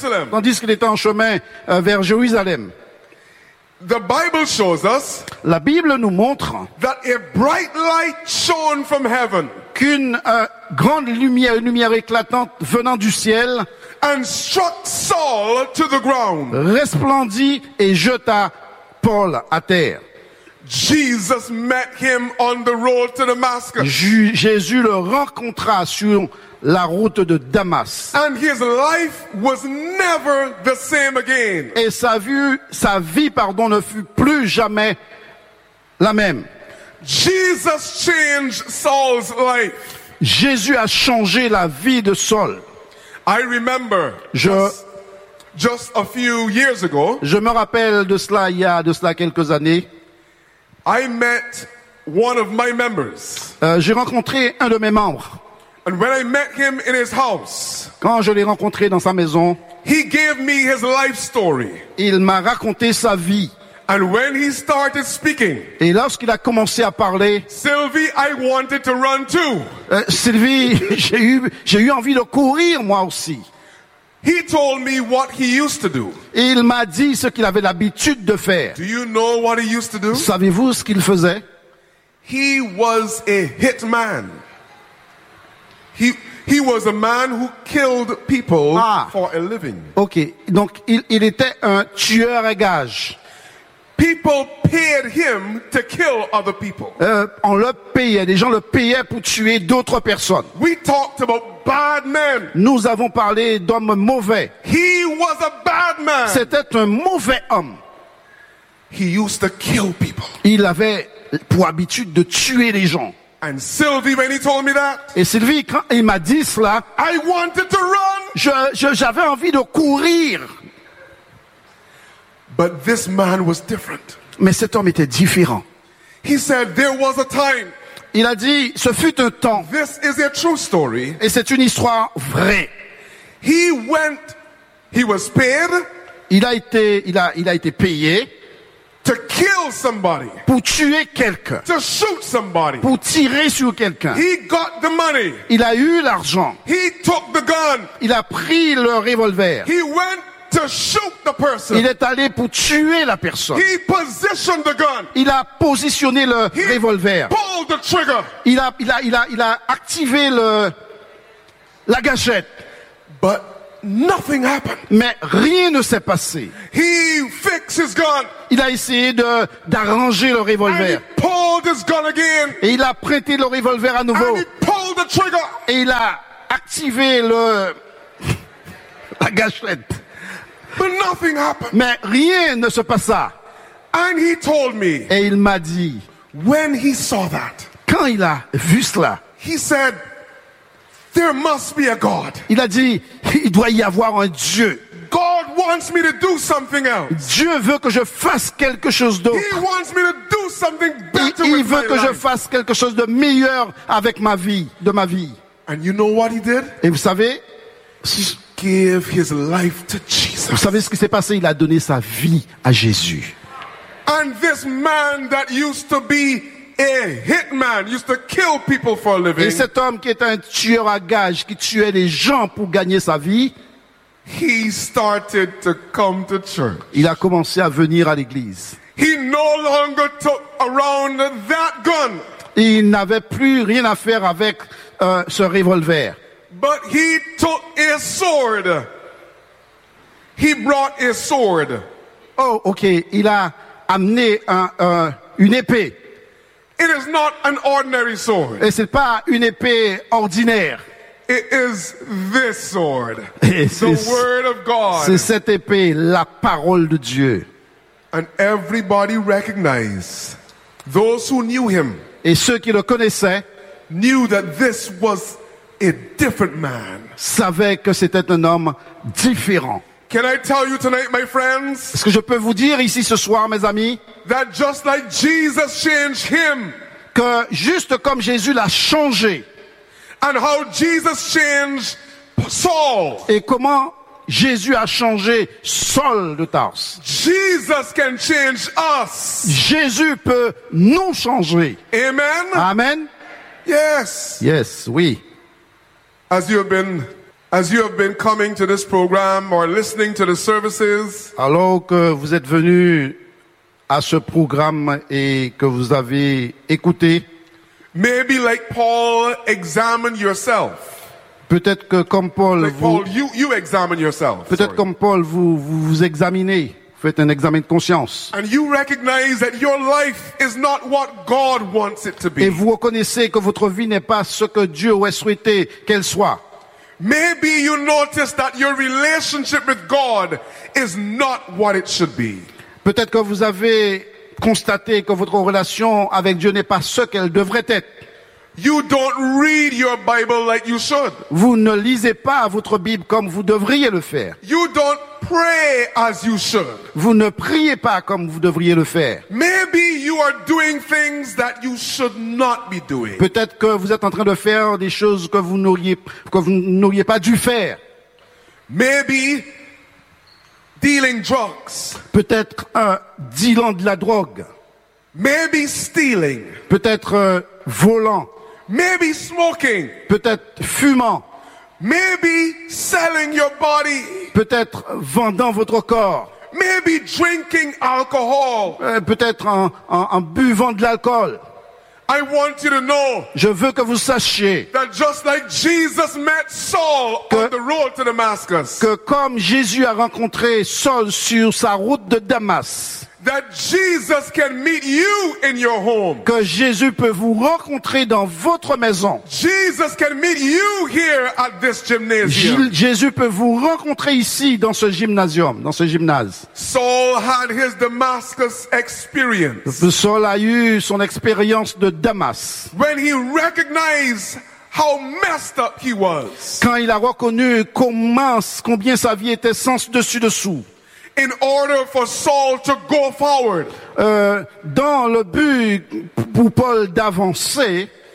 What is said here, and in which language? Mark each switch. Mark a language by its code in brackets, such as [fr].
[fr] tandis qu'il était en chemin vers Jérusalem, [en] the Bible shows us, [fr] la Bible nous montre, [en] that a bright light shone from heaven, [fr] qu'une grande lumière, une lumière éclatante venant du ciel, [en] and struck Saul to the ground, [fr] resplendit et jeta Paul à terre. [en] Jesus met him on the road to Damascus. [fr] Jésus le rencontra sur la route de Damas. [en] And his life was never the same again. [fr] Et sa vie, ne fut plus jamais la même. [en] Jesus changed Saul's life. [fr] Jésus a changé la vie de Saul. [en] I remember just a few years ago. [fr] Je me rappelle de cela quelques années. [en] I met one of my members. [fr] J'ai rencontré un de mes membres. [en] And when I met him in his house, [fr] quand je l'ai rencontré dans sa maison, [en] he gave me his life story. [fr] Il m'a raconté sa vie. [en] And when he started speaking, [fr] et lorsqu'il a commencé à parler, [en] Sylvie, I wanted to run too. [fr] Sylvie, j'ai eu envie de courir moi aussi. [en] He told me what he used to do. [fr] Il m'a dit ce qu'il avait l'habitude de faire. [en] Do you know what he used to do? [fr] Savez-vous ce qu'il faisait? [en] He was a hitman. He was a man who killed people for a living. [fr] OK, donc il était un tueur à gages. [en] People paid him to kill other people. [fr] On le payait, les gens le payaient pour tuer d'autres personnes. [en] We talked about bad men. [fr] Nous avons parlé d'hommes mauvais. [en] He was a bad man. [fr] C'était un mauvais homme. [en] He used to kill people. [fr] Il avait pour habitude de tuer les gens. [en] And Sylvie, when he told me that, [fr] et Sylvie, quand il m'a dit cela, [en] I wanted to run. [fr] J'avais envie de courir. [en] But this man was different. [fr] Mais cet homme était différent. [en] He said, there was a time. [fr] Il a dit, ce fut un temps. [en] This is a true story. [fr] Et c'est une histoire vraie. [en] He was paid. [fr] Il a été payé. [en] To kill somebody. [fr] Pour tuer quelqu'un. [en] To shoot somebody. [fr] Pour tirer sur quelqu'un. [en] He got the money. [fr] Il a eu l'argent. [en] He took the gun. [fr] Il a pris le revolver. [en] He went to shoot the person. [fr] Il est allé pour tuer la personne. [en] He positioned the gun. [fr] Il a positionné le revolver. [en] He pulled the trigger. [fr] Il a activé la gâchette. [en] But nothing happened. [fr] Mais rien ne s'est passé. [en] He fixed his gun. [fr] Il a essayé d'arranger le revolver. [en] And he pulled his gun again. [fr] Et il a prêté le revolver à nouveau. [en] And he pulled the trigger. [fr] Et il a activé la gâchette. [en] But nothing happened. [fr] Mais rien ne se passa. [en] And he told me. [fr] Et il m'a dit. [en] When he saw that. [fr] Quand il a vu cela. [en] He said, there must be a God. [fr] Il a dit, il doit y avoir un Dieu. [en] God wants me to do something else. [fr] Dieu veut que je fasse quelque chose d'autre. [en] He wants me to do something better with my life. [fr] Il veut que je fasse quelque chose de meilleur avec ma vie, de ma vie. [en] And you know what he did? [fr] Et vous savez, [en] gave his life to Jesus. [fr] Vous savez ce qui s'est passé? Il a donné sa vie à Jésus. [en] And this man that used to be a hitman used to kill people for a living. [fr] Et cet homme qui était un tueur à gages, qui tuait les gens pour gagner sa vie, [en] he started to come to church. [fr] Il a commencé à venir à l'église. [en] He no longer took around that gun. [fr] Il n'avait plus rien à faire avec ce revolver. [en] But he took his sword. He brought his sword. Oh, okay. [fr] Il a amené une épée. [en] It is not an ordinary sword. [fr] Et c'est pas une épée ordinaire. [en] It is this sword. The word of God. [fr] C'est cette épée, la parole de Dieu. [en] And everybody recognized those who knew him. [fr] Et ceux qui le connaissaient [en] knew that this was a different man. [fr] Savait que c'était un homme différent. [en] Can I tell you tonight, my friends? [fr] Est-ce que je peux vous dire ici ce soir, mes amis? [en] That just like Jesus changed him. [fr] Que juste comme Jésus l'a changé. [en] And how Jesus changed Saul. [fr] Et comment Jésus a changé Saul de Tarse. [en] Jesus can change us. [fr] Jésus peut nous changer. [en] Amen. [fr] Amen. [en] Yes. Yes, [fr] oui. [en] As you have been coming to this program or listening to the services, [fr] alors que vous êtes venu à ce programme et que vous avez écouté, [en] maybe like Paul, examine yourself. [fr] Peut-être que comme Paul, [en] like [fr] vous, [en] Paul you examine yourself. [fr] Peut-être [en] sorry. [fr] Comme Paul, vous examinez, faites un examen de conscience. [en] And you recognize that your life is not what God wants it to be. [fr] Et vous reconnaissez que votre vie n'est pas ce que Dieu aurait souhaité qu'elle soit. [en] Maybe you notice that your relationship with God is not what it should be. [fr] Peut-être que vous avez constaté que votre relation avec Dieu n'est pas ce qu'elle devrait être. [en] You don't read your Bible like you should. [fr] Vous ne lisez pas votre Bible comme vous devriez le faire. [en] You don't pray as you should. [fr] Vous ne priez pas comme vous devriez le faire. [en] Maybe you are doing things that you should not be doing. [fr] Peut-être que vous êtes en train de faire des choses que vous n'auriez pas dû faire. [en] Maybe dealing drugs. [fr] Peut-être un dealant de la drogue. [en] Maybe stealing. [fr] Peut-être volant. [en] Maybe smoking. [fr] Peut-être fumant. [en] Maybe selling your body. [fr] Peut-être vendant votre corps. [en] Maybe drinking alcohol. [fr] Peut-être en buvant de l'alcool. [en] I want you to know. [fr] Je veux que vous sachiez. [en] That just like Jesus met Saul on the road to Damascus. [fr] Que comme Jésus a rencontré Saul sur sa route de Damas. [en] That Jesus can meet you in your home. [fr] Que Jésus peut vous rencontrer dans votre maison. [en] Jesus can meet you here at this gymnasium. [fr] Jésus peut vous rencontrer ici dans ce gymnasium, dans ce gymnase. [en] Saul had his Damascus experience. [fr] Saul a eu son expérience de Damas. [en] When he recognized how messed up he was. [fr] Quand il a reconnu combien sa vie était sens dessus dessous. [en] In order for Saul to go forward, [fr] dans le but pour Paul d'avancer,